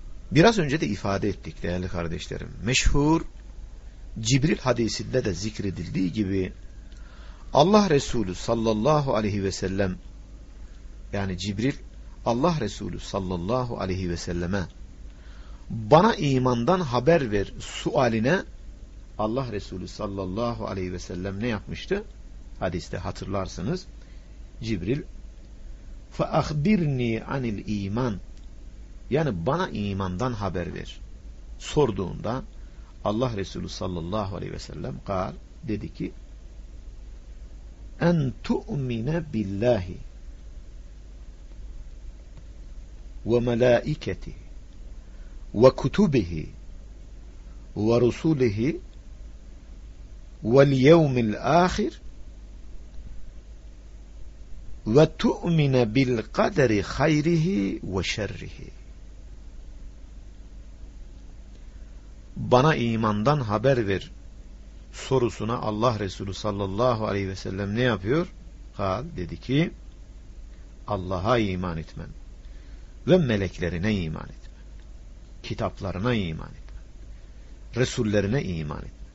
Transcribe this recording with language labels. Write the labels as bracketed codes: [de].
[tr] Biraz önce de ifade ettik değerli kardeşlerim. Meşhur Cibril hadisinde de zikredildiği gibi Allah Resulü sallallahu aleyhi ve sellem, yani Cibril Allah Resulü sallallahu aleyhi ve selleme bana imandan haber ver sualine Allah Resulü sallallahu aleyhi ve sellem ne yapmıştı? Hadiste hatırlarsınız. Cibril [ar] فَاَخْبِرْنِي عَنِ الْا۪يمَانِ, [tr] yani bana imandan haber ver sorduğunda Allah Resulü sallallahu aleyhi ve sellem قال, dedi ki [ar] اَنْ تُؤْمِنَ بِاللّٰهِ وَمَلَائِكَتِهِ وَكُتُبِهِ وَرُسُولِهِ وَالْيَوْمِ الْآخِرِ وَتُؤْمِنَ بِالْقَدَرِ خَيْرِهِ وَشَرِّهِ. [tr] Bana imandan haber ver sorusuna Allah Resulü sallallahu aleyhi ve sellem ne yapıyor? Kal, dedi ki Allah'a iman etmen ve meleklerine iman et, kitaplarına iman et, resullerine iman et.